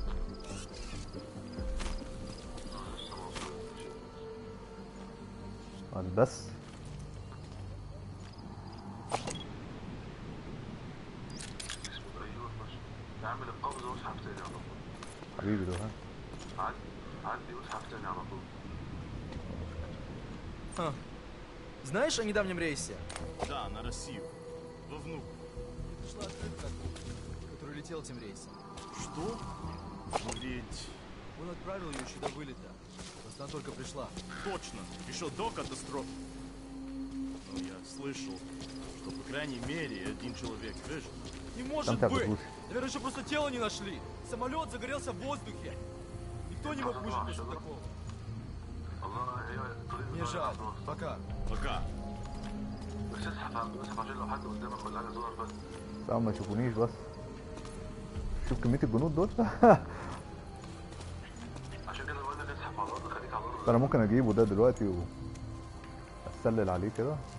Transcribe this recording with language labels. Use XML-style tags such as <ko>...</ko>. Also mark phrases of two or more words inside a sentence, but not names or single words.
<ar>لسه ما وصلتش. بس ايوه خش. اعمل القبض واسحب تاني على طول. حبيبي ده عدي واسحب تاني على طول.</ar> <ru>Знаешь о недавнем рейсе? Да, на Россию. Во внук. Пришла открытка, который летел этим рейсом. Что? Но ведь... Он отправил ее еще до вылета. Просто она только пришла. Точно. Еще до катастрофы. Но я слышал, что по крайней мере один человек выжил. Не может быть! Наверное, еще просто тело не нашли. Самолет загорелся в воздухе. Никто не мог выжить после такого. Мне жаль. Пока. Пока.</ru> <ar>بس اسحب عشان لو حد قدامك ولا حاجه تظهر بس. لا ما يشوفونيش بس. شوف كمية الجنود دول. عشان كده بقول لك اسحب على الارض. خليك على الارض. انا ممكن اجيبه ده دلوقتي واسلل عليه كده.</ar>